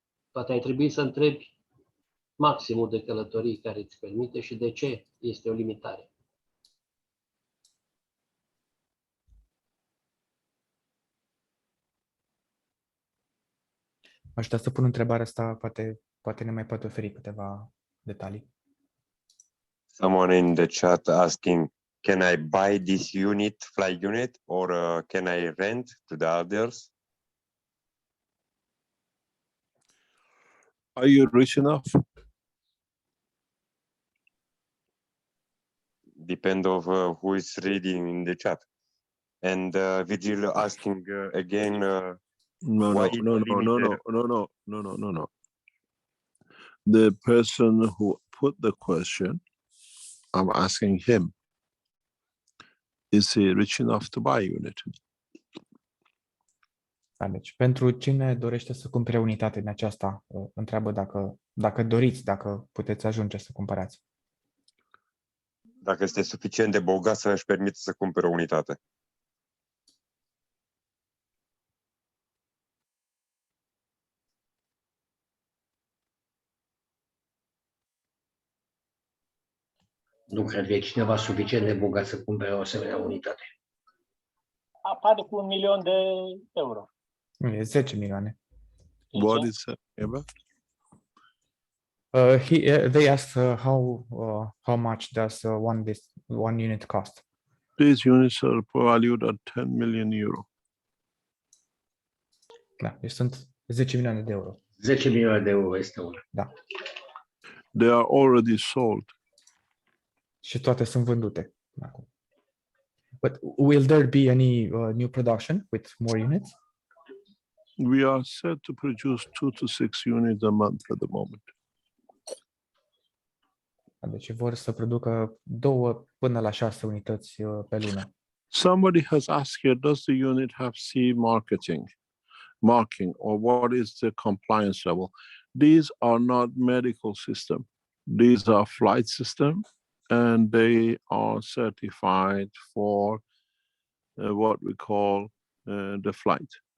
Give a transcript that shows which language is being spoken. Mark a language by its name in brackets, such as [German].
[Romanian] Poate ai trebui să întrebi maximul de călătorii care îți permite și de ce este o limitare. Aș putea să pun întrebarea asta, poate ne mai poate oferi câteva detalii. [English] Someone in the chat asking, can I buy this unit, fly unit, or can I rent to the others? Are you rich enough? Depend of who is reading in the chat. And Virgil asking again. No. The person who put the question, I'm asking him, is he rich enough to buy a unit? [Romanian] Da, deci, pentru cine dorește să cumpere unitate din aceasta, întreabă dacă doriți, dacă puteți ajunge să cumpărați. Dacă este suficient de bogat să își permite să cumpere o unitate. Nu cred că e cineva suficient de bogat să cumpere o asemenea unitate. Apare cu 1.000.000 de euro. E 10 milioane. [English] What is that about? They asked how much does one unit cost? These units are valued at 10 million euro. [Romanian] Da, deci sunt 10 milioane de euro. 10 milioane de euro este una. Da. [English] They are already sold. [Romanian] Și toate sunt vândute acum. [English] But will there be any new production with more units? We are set to produce 2 to 6 units a month at the moment. [Romanian] Deci vor să producă 2 până la 6 unități pe lună. [English] Somebody has asked here, does the unit have CE marking, or what is the compliance level? These are not medical system. These are flight system, and they are certified for what we call the flight.